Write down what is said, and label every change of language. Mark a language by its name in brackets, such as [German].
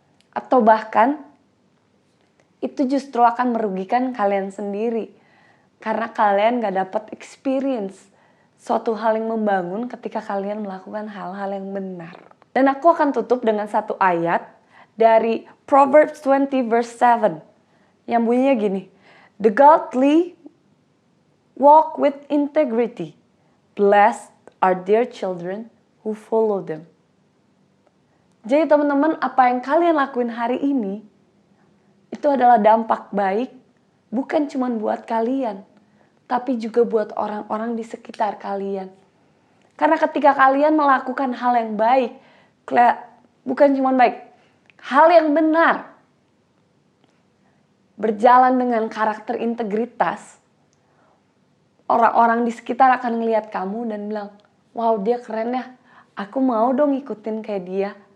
[Indonesian] Atau bahkan itu justru akan merugikan kalian sendiri. Karena kalian gak dapat experience suatu hal yang membangun ketika kalian melakukan hal-hal yang benar. Dan aku akan tutup dengan satu ayat dari Proverbs 20 verse 7. Yang bunyinya gini. [English] The godly walk with integrity. Blessed are their children who follow them. [Indonesian] Jadi teman-teman, apa yang kalian lakuin hari ini itu adalah dampak baik bukan cuma buat kalian, tapi juga buat orang-orang di sekitar kalian. Karena ketika kalian melakukan hal yang baik, bukan cuma baik, hal yang benar, berjalan dengan karakter integritas, orang-orang di sekitar akan ngelihat kamu dan bilang, wow dia keren ya, aku mau dong ikutin kayak dia.